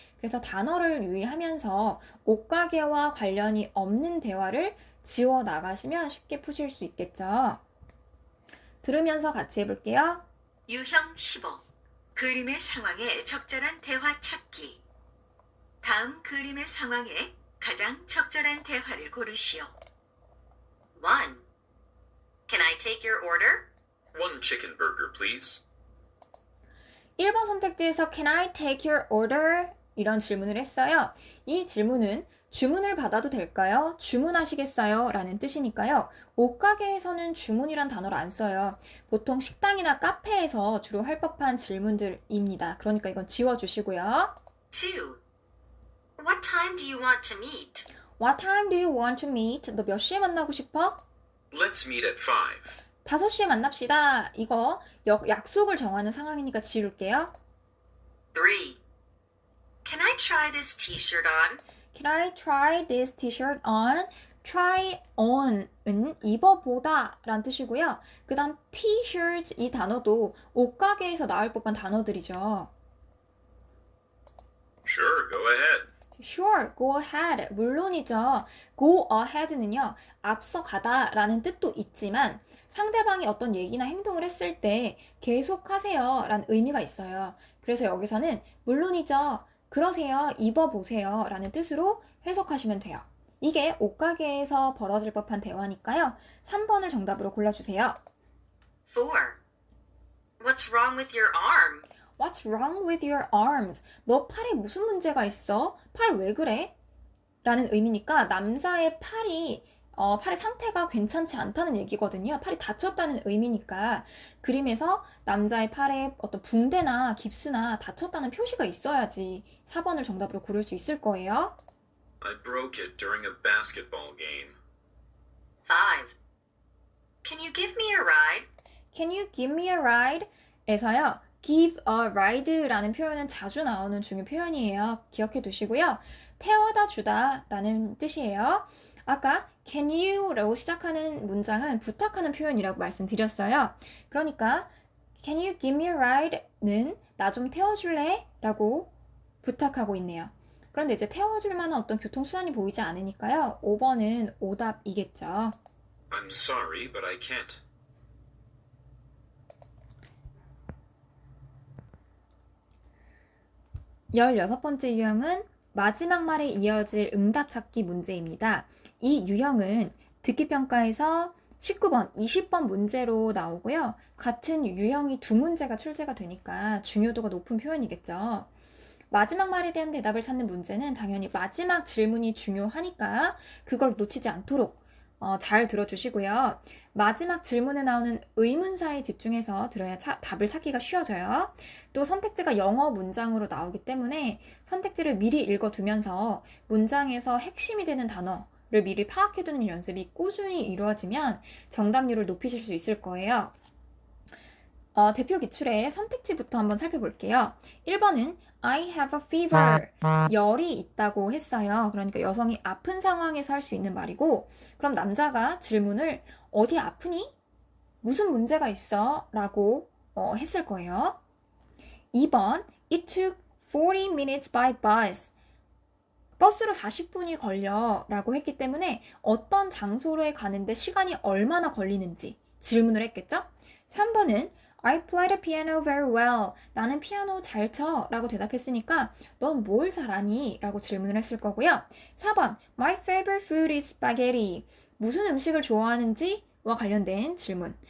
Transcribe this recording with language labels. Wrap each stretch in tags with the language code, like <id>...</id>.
<ko>그래서 단어를 유의하면서 옷가게와 관련이 없는 대화를 지워 나가시면 쉽게 푸실 수 있겠죠. 들으면서 같이 해볼게요. 유형 15. 그림의 상황에 적절한 대화 찾기. 다음 그림의 상황에 가장 적절한 대화를 고르시오.</ko> <en>1. Can I take your order? One chicken burger, please.</en> <ko>1번 선택지에서</ko> <en>Can I take your order?</en> <ko>이런 질문을 했어요. 이 질문은 주문을 받아도 될까요? 주문하시겠어요? 라는 뜻이니까요. 옷가게에서는 주문이란 단어를 안 써요. 보통 식당이나 카페에서 주로 할 법한 질문들입니다. 그러니까 이건 지워주시고요.</ko> <en>2. What time do you want to meet? What time do you want to meet?</en> <ko>너 몇 시에 만나고 싶어?</ko> <en>Let's meet at 5.</en> <ko>5시에 만납시다. 이거 약속을 정하는 상황이니까 지울게요.</ko> <en>3. Can I try this t-shirt on? Can I try this t-shirt on?</en> <ko>try on은 입어보다 라는 뜻이고요. 그 다음 t-shirt 이 단어도 옷가게에서 나올 법한 단어들이죠.</ko> <en>Sure, go ahead. Sure, go ahead.</en> <ko>물론이죠. go ahead는요, 앞서 가다 라는 뜻도 있지만 상대방이 어떤 얘기나 행동을 했을 때 계속하세요 라는 의미가 있어요. 그래서 여기서는 물론이죠. 그러세요. 입어보세요 라는 뜻으로 해석하시면 돼요. 이게 옷가게에서 벌어질 법한 대화니까요. 3번을 정답으로 골라주세요.</ko> <en>4. What's wrong with your arm? What's wrong with your arms?</en> <ko>너 팔에 무슨 문제가 있어? 팔 왜 그래? 라는 의미니까 남자의 팔의 상태가 괜찮지 않다는 얘기거든요. 팔이 다쳤다는 의미니까 그림에서 남자의 팔에 어떤 붕대나 깁스나 다쳤다는 표시가 있어야지 4번을 정답으로 고를 수 있을 거예요.</ko> <en>I broke it during a basketball game. 5. Can you give me a ride? Can you give me a ride?</en> <ko>에서요. give a ride라는 표현은 자주 나오는 중요 표현이에요. 기억해 두시고요. 태워다 주다 라는 뜻이에요. 아까 can you라고 시작하는 문장은 부탁하는 표현이라고 말씀드렸어요. 그러니까</ko> <en>can you give me a ride는</en> <ko>나 좀 태워줄래? 라고 부탁하고 있네요. 그런데 이제 태워줄 만한 어떤 교통수단이 보이지 않으니까요. 5번은 오답이겠죠.</ko> <en>I'm sorry, but I can't.</en> <ko>열여섯 번째 유형은 마지막 말에 이어질 응답 찾기 문제입니다. 이 유형은 듣기평가에서 19번, 20번 문제로 나오고요. 같은 유형이 두 문제가 출제가 되니까 중요도가 높은 표현이겠죠. 마지막 말에 대한 대답을 찾는 문제는 당연히 마지막 질문이 중요하니까 그걸 놓치지 않도록 잘 들어주시고요. 마지막 질문에 나오는 의문사에 집중해서 들어야 답을 찾기가 쉬워져요. 또 선택지가 영어 문장으로 나오기 때문에 선택지를 미리 읽어두면서 문장에서 핵심이 되는 단어를 미리 파악해두는 연습이 꾸준히 이루어지면 정답률을 높이실 수 있을 거예요. 대표 기출의 선택지부터 한번 살펴볼게요. 1번은</ko> <en>I have a fever.</en> <ko>열이 있다고 했어요. 그러니까 여성이 아픈 상황에서 할 수 있는 말이고, 그럼 남자가 질문을 어디 아프니? 무슨 문제가 있어? 라고 했을 거예요. 2번</ko> <en>It took 40 minutes by bus.</en> <ko>버스로 40분이 걸려 라고 했기 때문에 어떤 장소로에 가는데 시간이 얼마나 걸리는지 질문을 했겠죠? 3번은</ko> <en>I played the piano very well.</en> <ko>나는 피아노 잘 쳐 라고 대답했으니까 넌 뭘 잘하니? 라고 질문을 했을 거고요. 4번</ko> <en>My favorite food is spaghetti.</en> <ko>무슨 음식을 좋아하는지와 관련된 질문.</ko>